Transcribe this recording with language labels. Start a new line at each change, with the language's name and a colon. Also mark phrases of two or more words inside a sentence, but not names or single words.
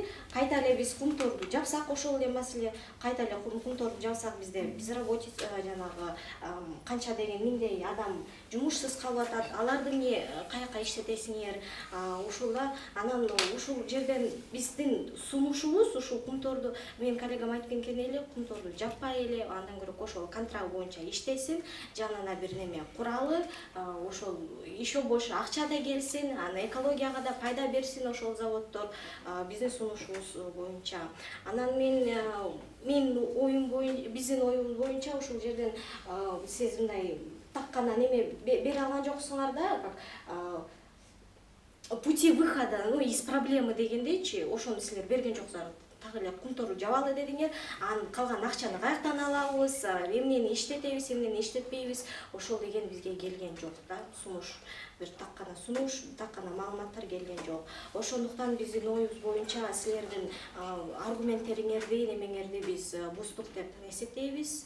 Kyrgyz: Кайта эле биз кумторду жапсак, ошол эле маселе. Кайта эле кумторду жапсак, бизде безработица жанагы канча деген миңдей адам жумушсуз калып атат. Аларды эмне каяка иштетесиңер? Ушулда анан ушул жерден биздин сунушубуз ушул кумторду, мен коллегам айтып кеткен эле, кумторду жаппай эле, андан көрө ошол контракт боюнча иштесин, жанына бир неме куралы, ошол
Russian: еще больше
Kyrgyz: акча да келсин, аны экологияга да пайда берсин ошол заводдор, биздин сунушубуз боюнча. Анан мен оюм боюнча, биздин оюбуз боюнча ушул жерден сиз мындай так гана неме бере алган жоксуңар да,
Russian: как пути выхода, из проблемы
Kyrgyz: дегендейчи, ошону силер берген жоксуңар. Так эле кумторду жабалы дедиңер, анан калган акчаны каяктан алабыз, эмнени иштетебиз, эмнени иштетпейбиз, ошол деген бизге келген жок да, сунуш. Бир так гана маалыматтар келген жок. Ошондуктан биздин оюбуз боюнча силердин аргументтериңерди, немеңерди биз буздук деп эсептейбиз.